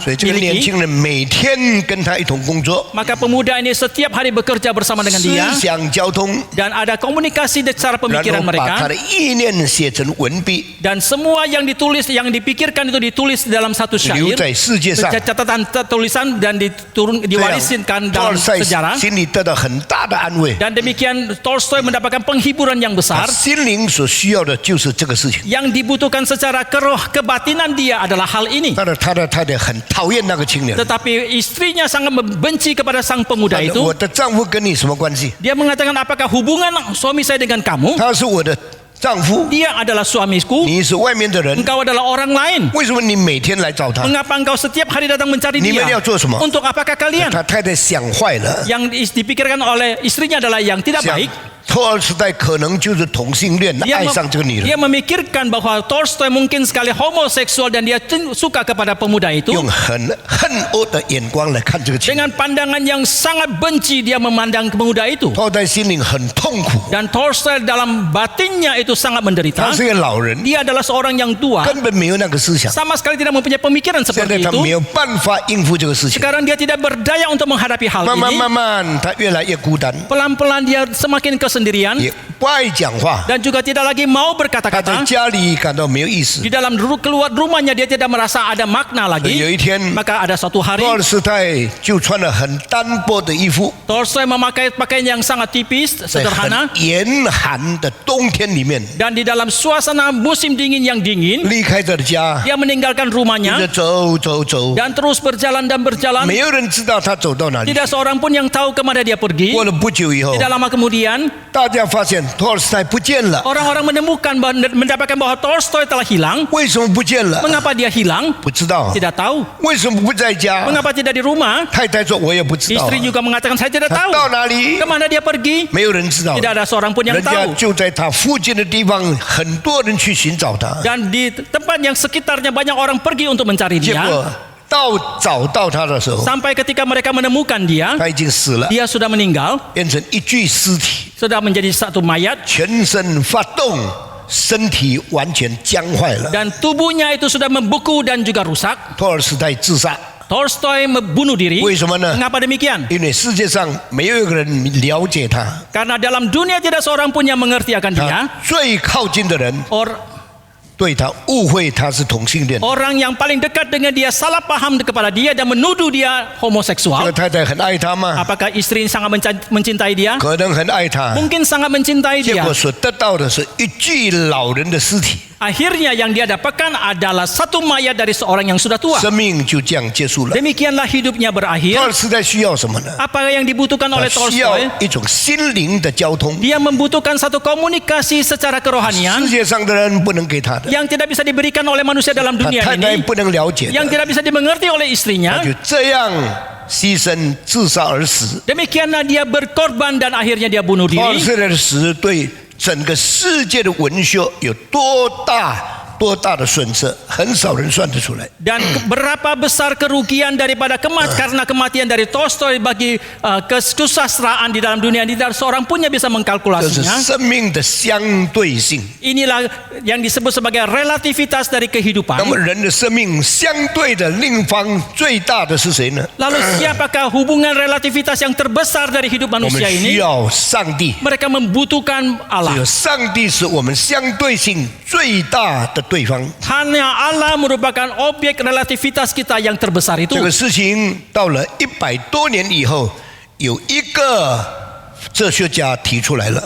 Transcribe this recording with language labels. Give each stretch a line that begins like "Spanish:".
Chinese: 所以这个年
Indonesian: miliki.
Chinese: 轻人每天跟他一同工作，
Indonesian: Maka pemuda ini setiap hari bekerja bersama dengan
Chinese: 思
Indonesian: dia
Chinese: 想交通，
Indonesian: dan ada komunikasi secara
Chinese: 然
Indonesian: pemikiran
Chinese: 后把他的意念写成文笔，
Indonesian: dan semua yang ditulis yang dipikirkan itu ditulis dalam satu
Chinese: 留
Indonesian: syair,
Chinese: 在世界上。
Indonesian: catatan tulisan dan
Chinese: 这样
Indonesian: diwariskan
Chinese: 托尔
Indonesian: dalam
Chinese: 斯泰
Indonesian: sejarah.
Chinese: 心里得到很大的安慰。
Indonesian: Dan demikian Tolstoy mendapatkan penghiburan yang
Chinese: 他心灵所需要的就是这个事情。
Indonesian: Yang dibutuhkan secara kebatinan dia adalah hal ini.
Chinese: 但是他的太太很讨厌那个青年。
Indonesian: Tetapi istrinya sangat membenci kepada sang pemuda
Chinese: 他
Indonesian: itu.
Chinese: 说我的丈夫跟你什么关系？
Indonesian: Dia mengatakan, apakah hubungan suami saya dengan kamu?
Chinese: 他是我的丈夫，
Indonesian: Dia adalah suamiku.
Chinese: 你是外面的人，
Indonesian: Engkau adalah orang lain.
Chinese: 为什么你每天来找他？
Indonesian: Mengapa engkau setiap hari datang mencari
Chinese: 你们
Indonesian: dia?
Chinese: 要做什么？
Indonesian: Untuk apakah kalian?
Chinese: 他太太想坏了，
Indonesian: Yang dipikirkan oleh istrinya adalah yang tidak
Chinese: 想
Indonesian: baik.
Chinese: 托尔斯泰可能就是同性恋，
Indonesian: Dia,
Chinese: 爱上这个女
Indonesian: dia
Chinese: 人，
Indonesian: memikirkan bahwa Tolstoy mungkin sekali homoseksual dan dia suka kepada pemuda itu.
Chinese: 用很恨恶的眼光来看这个情人。
Indonesian: Dengan pandangan yang sangat benci dia memandang pemuda itu.
Chinese: 托尔斯泰心灵很痛苦，
Indonesian: Dan Tolstoy dalam batinnya itu sangat menderita.
Chinese: 是一个老人，
Indonesian: Dia adalah seorang yang tua,
Chinese: 根本没有那个思想。
Indonesian: sama sekali tidak mempunyai pemikiran
Chinese: 现
Indonesian: seperti
Chinese: 在他
Indonesian: itu.
Chinese: 没有办法应付这个事情，
Indonesian: Sekarang dia tidak berdaya untuk menghadapi hal
Chinese: 慢慢
Indonesian: ini.
Chinese: 慢慢，他越来越孤单，
Indonesian: Pelan-pelan dia semakin kesendirian
Chinese: 也不爱讲话，
Indonesian: dan juga tidak lagi mau
Chinese: 他在
Indonesian: berkata-kata.
Chinese: 家里感到没有意思
Indonesian: Di。 dalam keluar rumahnya dia tidak merasa ada makna
Chinese: 有
Indonesian: lagi.
Chinese: 一天，
Indonesian: Maka ada suatu hari
Chinese: 托尔斯泰就穿了很单薄的衣服，
Indonesian: Tolstoy memakai pakaian yang sangat tipis,
Chinese: 在
Indonesian: sederhana,
Chinese: 很严寒的冬天里面，
Indonesian: dan di dalam suasana musim dingin yang dingin,
Chinese: 离开他的家，
Indonesian: dia meninggalkan
Chinese: 一直
Indonesian: rumahnya
Chinese: 走走走，
Indonesian: dan terus berjalan dan berjalan.
Chinese: 没有人知道他走到哪里。
Indonesian: Tidak seorang pun yang tahu kemana dia pergi.
Chinese: 过了不久以后，
Indonesian: Tidak lama kemudian
Chinese: 大家发现托尔斯泰不见了？
Indonesian: Orang-orang mendapatkan bahwa Tolstoy telah hilang.
Chinese: 为什么不见了？
Indonesian: Mengapa dia hilang?
Chinese: 不知道。
Indonesian: Tidak tahu.
Chinese: 为什么不在家？
Indonesian: Mengapa tidak di rumah?
Chinese: 太太说我也不知道。
Indonesian: Istri juga mengatakan saya tidak
Chinese: 他
Indonesian: tahu.
Chinese: 到哪里？
Indonesian: Kemana dia pergi?
Chinese: 没有人知道。
Indonesian: Tidak ada seorang pun yang
Chinese: 人家
Indonesian: tahu.
Chinese: 就在他附近的地方，很多人去寻找他。
Indonesian: Dan di tempat yang sekitarnya banyak orang pergi untuk mencari
Chinese: 结
Indonesian: dia.
Chinese: 果找到他的时候，
Indonesian: Sampai ketika mereka menemukan dia,
Chinese: 他已经死了，
Indonesian: dia sudah meninggal,
Chinese: 变成一具尸体，
Indonesian: sudah menjadi satu mayat.
Chinese: 全身发动，身体完全僵坏了。
Indonesian: Dan tubuhnya itu sudah membeku dan juga rusak.
Chinese: 托尔斯泰自杀，
Indonesian: Tolstoy membunuh diri.
Chinese: 为什么呢？
Indonesian: Mengapa demikian?
Chinese: 因为世界上没有一个人了解他，
Indonesian: Karena dalam dunia tidak seorang pun yang mengerti akan dia.
Chinese: 他最靠近的人 对他误会他是同性恋。
Indonesian: Orang yang paling dekat dengan dia salah paham kepada dia dan menuduh dia
Chinese: 这个
Indonesian: homoseksual.
Chinese: 太太很爱他吗？
Indonesian: Apakah istri sangat mencintai dia?
Chinese: 可能很爱他，
Indonesian: Mungkin sangat mencintai
Chinese: 结
Indonesian: dia.
Chinese: 果所得到的是一具老人的尸体，
Indonesian: Akhirnya yang dia dapatkan adalah satu mayat dari seorang yang sudah tua.
Chinese: 生命就这样结束了。
Indonesian: Demikianlah hidupnya
Chinese: 托
Indonesian: berakhir.
Chinese: 尔斯泰需要什么呢？
Indonesian: Apa yang dibutuhkan
Chinese: 他
Indonesian: oleh
Chinese: 需要
Indonesian: Tolstoy?
Chinese: 一种心灵的交通，
Indonesian: Dia membutuhkan satu komunikasi secara
Chinese: 世
Indonesian: kerohanian
Chinese: 界上的人不能给他的，
Indonesian: yang tidak bisa diberikan oleh manusia dalam
Chinese: 他
Indonesian: dunia
Chinese: 太太
Indonesian: ini,
Chinese: 不能了解
Indonesian: yang
Chinese: 的，
Indonesian: tidak bisa dimengerti oleh
Chinese: 他
Indonesian: istrinya.
Chinese: 就这样牺牲自杀而死。
Indonesian: Demikianlah dia berkorban dan akhirnya dia bunuh
Chinese: 托尔
Indonesian: diri.
Chinese: 斯泰的死对整个世界的文学有多大的损失，很少人算得出来。
Indonesian: Dan berapa besar kerugian daripada karena kematian dari Tolstoy bagi kesusastraan di dalam dunia ini, tidak seorang pun yang bisa
Chinese: 这是
Indonesian: mengkalkulasinya.
Chinese: 生命的相对性。
Indonesian: Inilah yang disebut sebagai relativitas dari
Chinese: 那
Indonesian: kehidupan.
Chinese: 么人的生命相对的另一方最大的是谁呢？
Indonesian: Lalu siapakah hubungan relativitas yang terbesar dari hidup
Chinese: 我们
Indonesian: manusia
Chinese: 需
Indonesian: ini?
Chinese: 要上帝，
Indonesian: Mereka membutuhkan
Chinese: 只有
Indonesian: Allah.
Chinese: 上帝是我们相对性最大的对方。
Indonesian: Hanya Allah merupakan objek relativitas kita yang terbesar itu.
Chinese: 这个事情到了100多年以后，有一个哲学家提出来了。